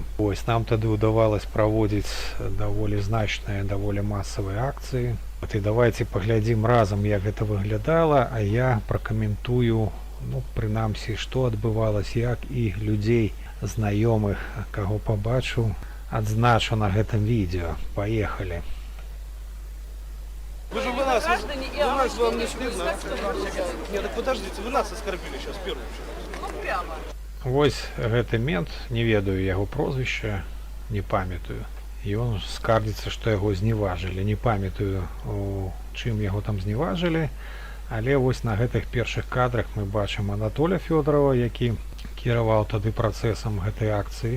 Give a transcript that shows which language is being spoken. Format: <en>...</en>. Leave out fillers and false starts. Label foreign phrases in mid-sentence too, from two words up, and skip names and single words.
<be>Нам тады ўдавалось праводзіць даволі значныя, даволі масавыя акцыі. І давайте паглядзім разам, як гэта выглядала, а я пракаментую, прынамсі, што адбывалось, як і людзей знаёмых, каго пабачыў, адзначу на гэтым відео.</be> <ru>Поехали. Вы же нас вам не стыдно? Нет, так подождите, вы нас оскорбили сейчас первым. Прямо.</ru> <be>Вось гэты мент, не ведаю яго прозвішча, не памятаю. І ён скардзіцца, што яго зневажылі. Не памятаю, у чым яго там зневажылі, але вось на гэтых першых кадрах мы бачым Анатоля Фёдорова, які кіраваў тады працэсам гэтай акцыі.</be>